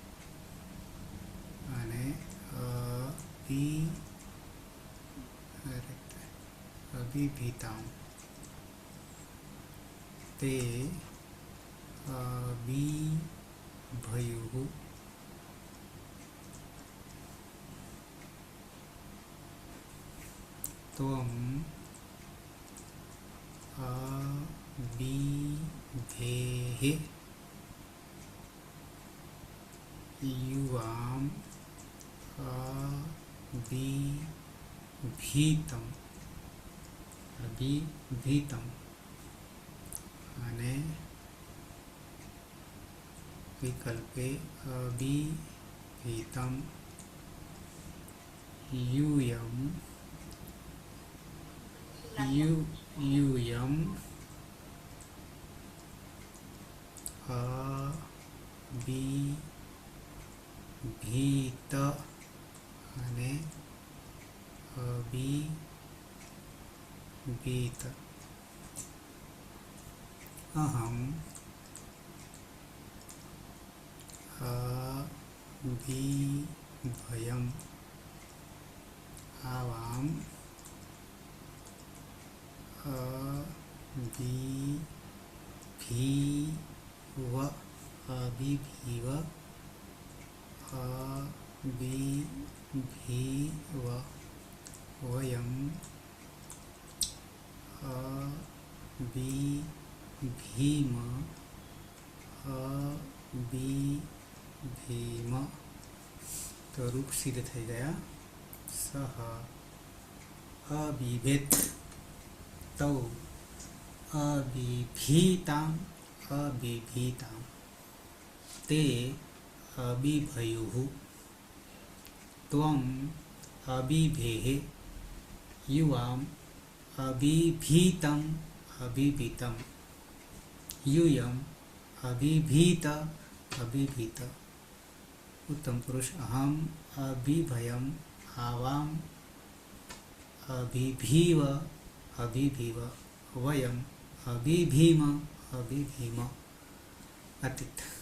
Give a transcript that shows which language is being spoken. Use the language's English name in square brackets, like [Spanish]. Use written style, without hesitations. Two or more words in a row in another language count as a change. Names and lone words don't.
[Sanskrit] અને અભિભીતામ તે અભિભયુઃ त्वं अभिधेः युवाम् अभिभीतम् અભિભીતમ અને વિકલ્પે અભિભીતમ यूयम यूयम अभिभीत અને અભિભીત અહમ અભિભયમ आवाम अभिभीव अभिभीव अभिभीव वयम अभिभीम अभिभीम [Gujarati] તો રૂપ સિદ્ધ થઈ ગયા [Sanskrit] सह अभिभेत तौ अभिभीताम् अभिभीतां ते अभिभयुः त्वम् अभिभेः युवाम् अभिभीतम् अभिभीतं यूयम् अभिभीत अभिभीत उत्तम पुरुष अहम अभिभयम् आवाम अभिभीव अभिभीव वयम अभिभीम अभिभीम अतीत